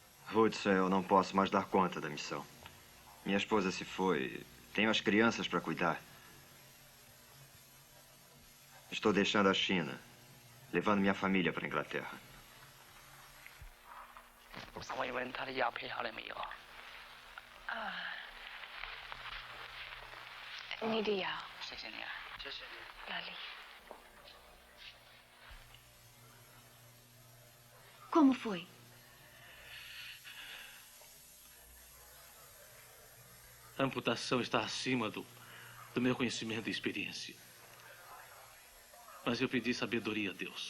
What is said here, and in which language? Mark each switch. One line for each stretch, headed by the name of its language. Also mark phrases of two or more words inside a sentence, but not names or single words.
Portuguese: Hudson, eu não posso mais dar conta da missão. Minha esposa se foi. Tenho as crianças para cuidar. Estou deixando a China, levando minha família para a Inglaterra.
Chinese: 我问问他的药配好了没有？你的药。谢谢你啊，谢谢你。
Portuguese: 哪里 Como foi? A amputação está acima do meu conhecimento e experiência. Mas eu pedi sabedoria a Deus.